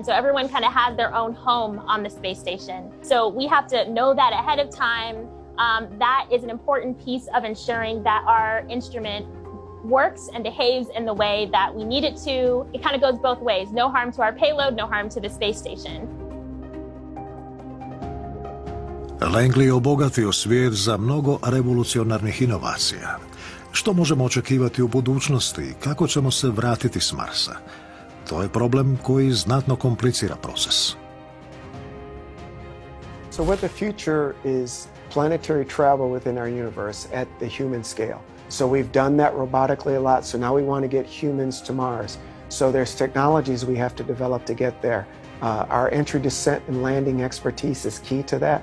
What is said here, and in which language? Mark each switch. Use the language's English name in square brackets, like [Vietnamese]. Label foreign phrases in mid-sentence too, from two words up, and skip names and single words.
[English] So everyone kind of has their own home on the space station. So we have to know that ahead of time. That is an important piece of ensuring that our instrument works and behaves in the way that we need it to. It kind of goes both ways. No harm to our payload, no harm to the space station. [Croatian] Langley je obogatio svijet za mnogo revolucionarnih inovacija. Što možemo očekivati u budućnosti i kako ćemo se vratiti s Marsa? To je problem koji znatno komplicira proces. [English] So what the future is planetary travel within our universe at the human scale. So we've done that robotically a lot, so now we want to get humans to Mars. So there's technologies we have to develop to get there. Our entry, descent, and landing expertise is key to that.